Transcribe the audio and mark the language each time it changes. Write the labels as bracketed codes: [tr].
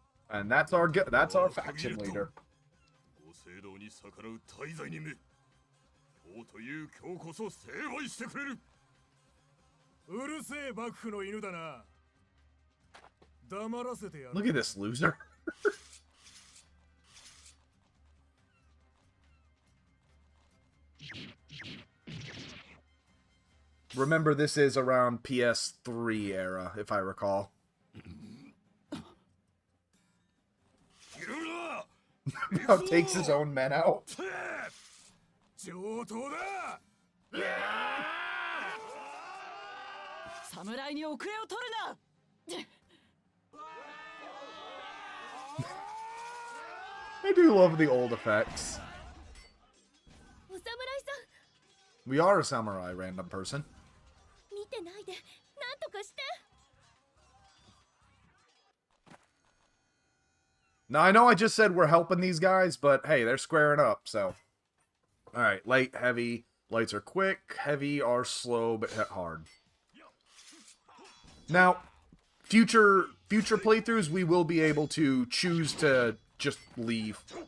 [en] And that's our faction leader. [ja] ご聖堂に逆らう大罪人め。王という今日こそ成敗してくれる。うるせえ幕府の犬だな。黙らせてやる。 [en] Look at this loser. Remember, this is around PS3 era, if I recall. [ja] 切るな。 [en] How takes his own men out. [ja] 上等だ。侍に遅れを取るな。 [en] I do love the old effects. [ja] お侍さん、 [en] We are a samurai, random person. [ja] 見てないで、なんとかして。 [en] Now, I know I just said we're helping these guys, but hey, they're squaring up, so. Alright, light, heavy. Lights are quick, heavy are slow, but hit hard. Now, future playthroughs, we will be able to choose to just leave.